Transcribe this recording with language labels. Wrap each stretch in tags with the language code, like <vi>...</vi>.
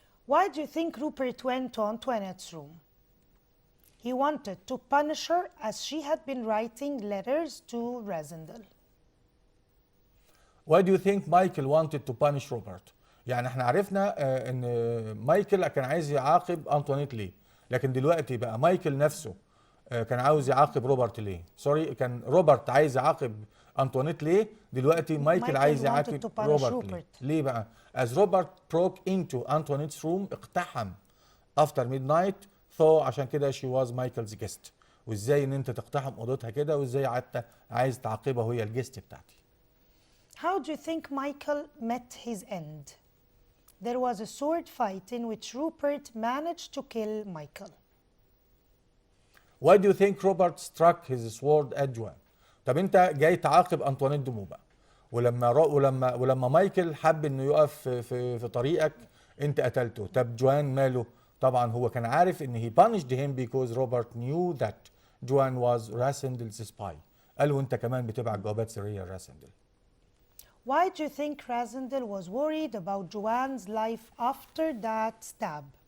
<en>Why do you think Rupert went to Antoinette's room? He wanted to punish her as she had been writing letters to Razendel. Why do you think Michael wanted to punish Robert؟</en> <ar>يعني احنا عرفنا ان مايكل كان عايز يعاقب انطوانيت ليه، لكن دلوقتي بقى مايكل نفسه كان عاوز يعاقب روبرت ليه؟ كان روبرت عايز يعاقب انطوانيت ليه؟ دلوقتي مايكل عايز يعاقب روبرت ليه بقى؟</ar> <en>As Robert broke into Antoinette's room،</en> <ar>اقتحم</ar> <en>after midnight،</en> <ar>عشان كده</ar> <en>she was Michael's guest.</en> <ar>وازاي ان انت تقتحم اوضتها كده وازاي حتى عايز تعاقبها وهي الجست بتاعتي.</ar> <en>How do you think Michael met his end? There was a sword fight in which Rupert managed to kill Michael. Why do you think Robert struck his sword at Joan؟</en> <ar>طب انت جاي تعاقب انطوانيت دمو بقى، ولما مايكل حب انه يقف في طريقك انت قتلته. طب جوان ماله؟ طبعا هو كان عارف ان</ar> <en>he punished him because Robert knew that Joan was Rasendel's spy.</en> <ar>قال له انت كمان بتبعت جوابات سريه لراسندل.</ar> <en>Why do you think Razendel was worried about Joan's life after that stab?</en>